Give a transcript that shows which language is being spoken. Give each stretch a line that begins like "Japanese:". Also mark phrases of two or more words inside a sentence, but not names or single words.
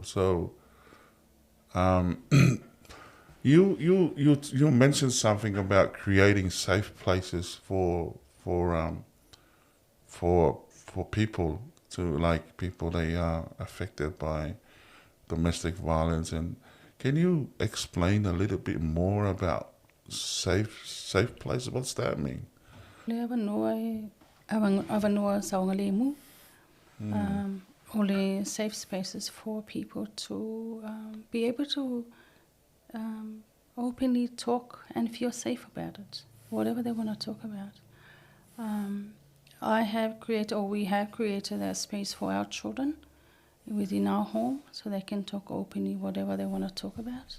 English: So you mentioned something about creating safe places for people people they are affected by domestic violence. And can you explain a little bit more about safe places? What's that mean?
Samoan: Le avanoa saunga le mu.
English: Only safe spaces for people to be able to openly talk and feel safe about it, whatever they want to talk about. We have created a space for our children within our home so they can talk openly whatever they want to talk about.